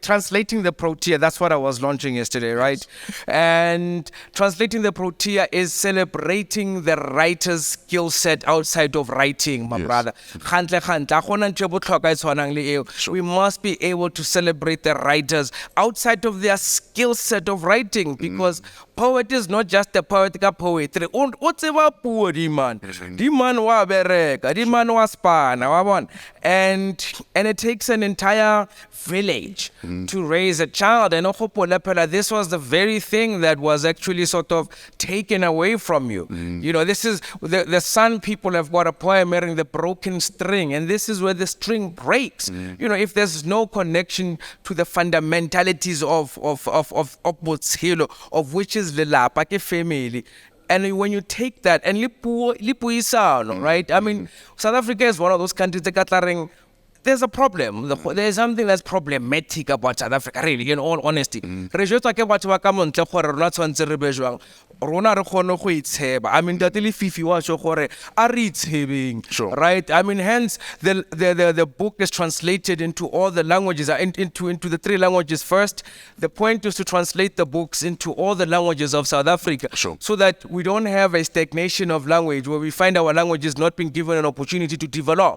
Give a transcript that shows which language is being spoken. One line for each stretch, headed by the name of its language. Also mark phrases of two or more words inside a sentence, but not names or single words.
English: Translating the Protea, that's what I was launching yesterday, right? And Translating the Protea is celebrating the writer's skill set outside of writing, my brother. We must be able to celebrate the writers outside outside of their skill set of writing, because poet is not just a poet ka poetry.
Northern Sotho: O tseba puo di man. Di man wa bereka, di man wa spana, wa bona.
English: And it takes an entire village to raise a child. And this was the very thing that was actually sort of taken away from you. You know, this is the Sun people have got a poem wearing the broken string, and this is where the string breaks. You know, if there's no connection to the fundamentalities of botshelo, of which is the
Northern Sotho: lapa ke
English: family. And when you take that and lipuisano, right? I mean, South Africa is one of those countries that got there's a problem. There's something that's problematic about South Africa, really, in all honesty. I mean,
Northern Sotho: datili fifi wa sho gore a re itshebeng,
English: right? I mean, hence the book is translated into all the languages, into the 3 languages first. The point is to translate the books into all the languages of South Africa, so that we don't have a stagnation of language where we find our languages not being given an opportunity to develop.